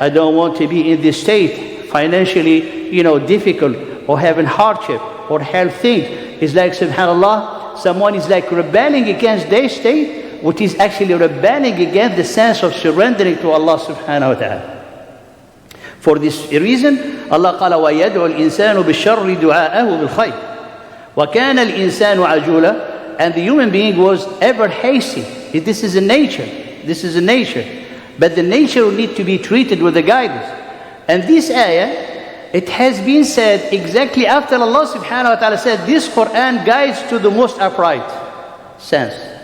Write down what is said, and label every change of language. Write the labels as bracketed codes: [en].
[en] I don't want to be in this state, financially, difficult, or having hardship, or health things. It's like, subhanAllah, someone is like rebelling against their state, which is actually rebelling against the sense of surrendering to Allah subhanahu wa ta'ala. For this reason, Allah [ar] قال وَيَدْعُ الْإِنسَانُ بِالشَّرِّ دُعَاءَهُ بِالْخَيْرِ وَكَانَ الْإِنسَانُ عَجُولًا. [en] And the human being was ever hasty. This is a nature. This is a nature. But the nature will need to be treated with the guidance. And this ayah, it has been said exactly after Allah subhanahu wa ta'ala said, this Quran guides to the most upright sense.